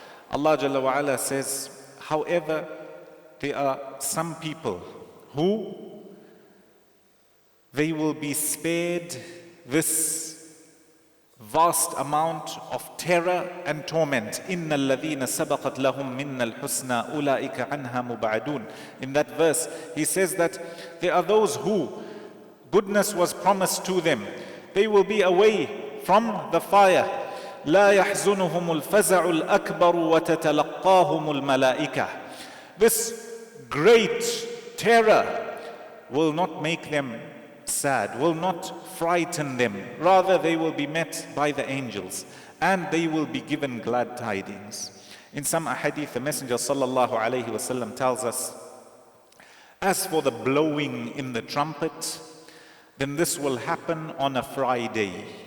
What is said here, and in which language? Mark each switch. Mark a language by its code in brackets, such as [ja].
[en] Allah Jalla wa Ala says, however, there are some people who they will be spared this vast amount of terror and torment. [ar] إِنَّ الَّذِينَ سَبَقَتْ لَهُم مِّنَّ الْحُسْنَى أُولَٰئِكَ عَنْهَا مُبْعَدُونَ. [en] In that verse, he says that there are those who goodness was promised to them. They will be away from the fire. [ar] لا يحزنهم الفزع الأكبر وتتلقاهم الملائكة. [en] This great terror will not make them sad, will not frighten them. Rather, they will be met by the angels and they will be given glad tidings. In some ahadith, the Messenger sallallahu alayhi wasallam tells us, as for the blowing in the trumpet, then this will happen on a Friday.